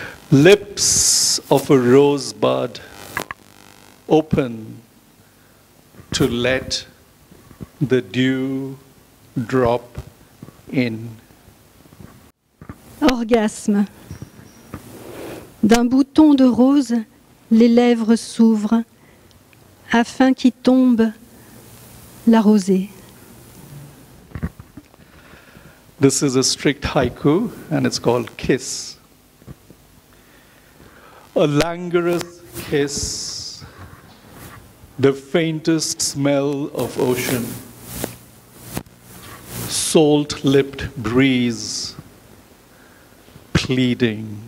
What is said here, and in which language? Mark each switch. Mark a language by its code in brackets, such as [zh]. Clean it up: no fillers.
[en] Lips of a rosebud open to let the dew drop in. [fr] Orgasme. D'un bouton de rose, les lèvres s'ouvrent afin qu'y tombe la rosée. [en] This is a strict haiku, and it's called Kiss. A languorous kiss, the faintest smell of ocean, salt-lipped breeze, pleading.